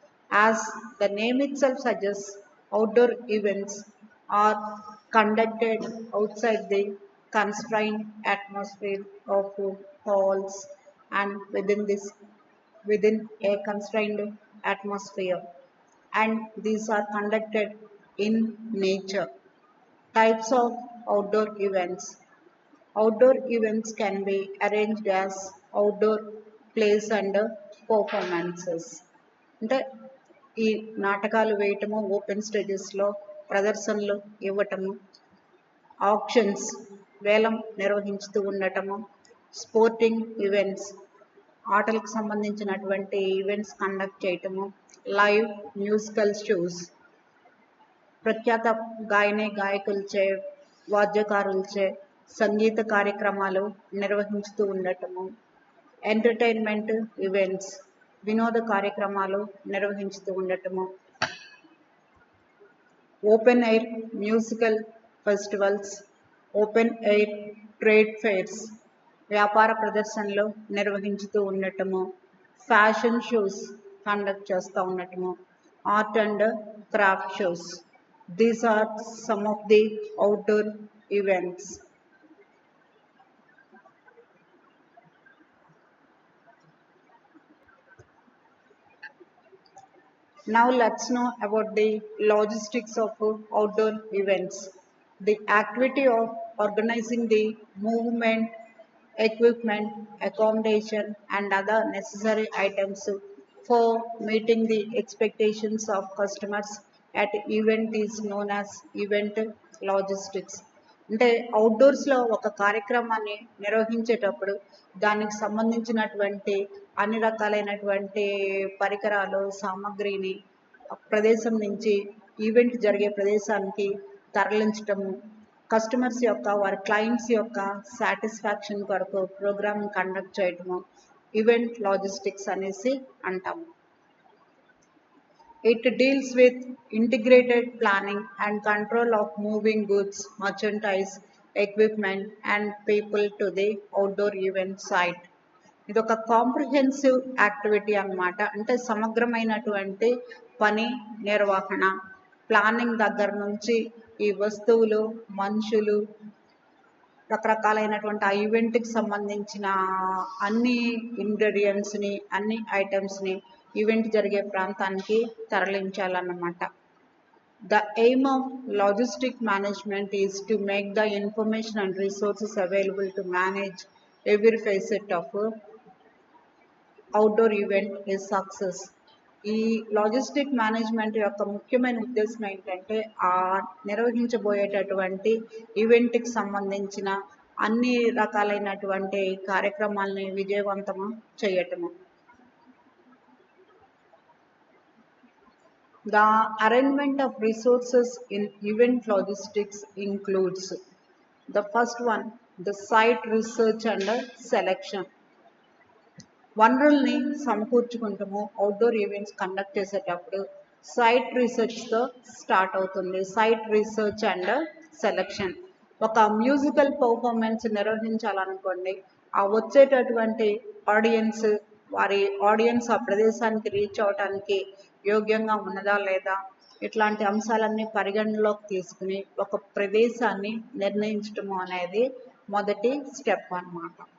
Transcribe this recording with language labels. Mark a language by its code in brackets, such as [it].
[en] As the name itself suggests, outdoor events are conducted outside the constrained atmosphere of halls and within a constrained atmosphere, and these are conducted in nature. Types of outdoor events. Outdoor events can be arranged as outdoor plays and performances. [te] అంటే ఈ నాటకాలు వేయటము, open స్టేజెస్లో ప్రదర్శనలు ఇవ్వటము, actions వేలం నిర్వహించుతూ ఉండటము, sporting events ఆటలకు సంబంధించినటువంటి ఈవెంట్స్ కండక్ట్ చేయటము, [en] live musical shows [te] ప్రఖ్యాత గాయకులచే వాద్యకారులచే సంగీత కార్యక్రమాలు నిర్వహించుతూ ఉండటము, ఎంటర్టైన్మెంట్ ఈవెంట్స్ వినోద కార్యక్రమాలు నిర్వహించుతూ ఉండటము, [en] open air musical festivals, open air trade fairs [te] వ్యాపార ప్రదర్శనలు నిర్వహించుతూ ఉండటము, ఫ్యాషన్ షోస్ కండక్ట్ చేస్తూ ఉండటము, [en] Art and craft shows. These are some of the outdoor events. Now let's know about the logistics of outdoor events. The activity of organizing the movement, equipment, accommodation and other necessary items for meeting the expectations of customers at event is known as event logistics. [te] అంటే అవుట్డోర్స్లో ఒక కార్యక్రమాన్ని నిర్వహించేటప్పుడు దానికి సంబంధించినటువంటి అన్ని రకాలైనటువంటి పరికరాలు సామాగ్రిని ప్రదేశం నుంచి ఈవెంట్ జరిగే ప్రదేశానికి తరలించటము, కస్టమర్స్ యొక్క వారి క్లయింట్స్ యొక్క సాటిస్ఫాక్షన్ కొరకు ప్రోగ్రామ్ కండక్ట్ చేయటము ఈవెంట్ లాజిస్టిక్స్ అనేసి అంటాము. [en] It deals with integrated planning and control of moving goods, merchandise, equipment and people to the outdoor event site. [te] ఇది ఒక కాంప్రిహెన్సివ్ యాక్టివిటీ అన్నమాట. అంటే సమగ్రమైనటువంటి పని నిర్వహణ, ప్లానింగ్ దగ్గర నుంచి ఈ వస్తువులు, మనుషులు, రకరకాలైనటువంటి ఆ ఈవెంట్కి సంబంధించిన అన్ని ఇంగ్రీడియంట్స్ని, అన్ని ఐటమ్స్ని ఈవెంట్ జరిగే ప్రాంతానికి తరలించాలన్నమాట. [en] The aim of logistic management is to make the information and resources available to manage every facet of outdoor event a success. [te] ఈ లాజిస్టిక్ మేనేజ్మెంట్ యొక్క ముఖ్యమైన ఉద్దేశం ఏంటంటే ఆ నిర్వహించబోయేటటువంటి ఈవెంట్కి సంబంధించిన అన్ని రకాలైనటువంటి కార్యక్రమాలని విజయవంతము చేయటము. [en] The arrangement of resources in event logistics includes the first one, the site research and selection. [te] వనరుల్ని సమకూర్చుకుంటాము. అవుట్డోర్ ఈవెంట్స్ కండక్ట్ చేసేటప్పుడు సైట్ రీసెర్చ్తో స్టార్ట్ అవుతుంది. [en] Site research and selection. [te] ఒక మ్యూజికల్ పర్ఫార్మెన్స్ నిర్వహించాలనుకోండి, ఆ వచ్చేటటువంటి ఆడియన్స్ వారి ఆడియన్స్ ఆ ప్రదేశానికి రీచ్ అవడానికి యోగ్యంగా ఉన్నదా లేదా, ఇట్లాంటి అంశాలన్నీ పరిగణనలోకి తీసుకుని ఒక ప్రదేశాన్ని నిర్ణయించటము అనేది మొదటి స్టెప్ అన్నమాట.